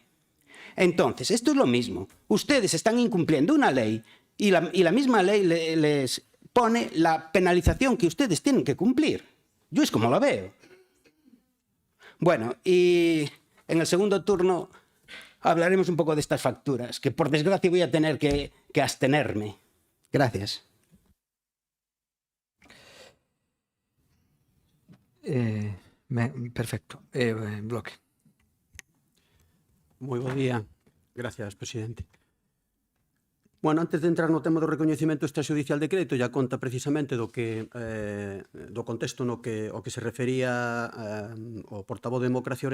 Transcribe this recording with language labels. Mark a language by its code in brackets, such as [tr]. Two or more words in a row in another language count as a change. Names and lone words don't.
[es] Entonces, esto es lo mismo. Ustedes están incumpliendo una ley y la misma ley les pone la penalización que ustedes tienen que cumplir. Yo es como lo veo. Bueno, y en el segundo turno hablaremos un poco de estas facturas, que por desgracia voy a tener que abstenerme. Gracias. Perfecto. Bloque. [gl] Moi bo día. [es] Gracias, presidente. [gl] Bueno, antes de entrar no tema do recoñecemento extrajudicial de crédito, ya conta precisamente do contexto o que se refería o portavoz de Democracia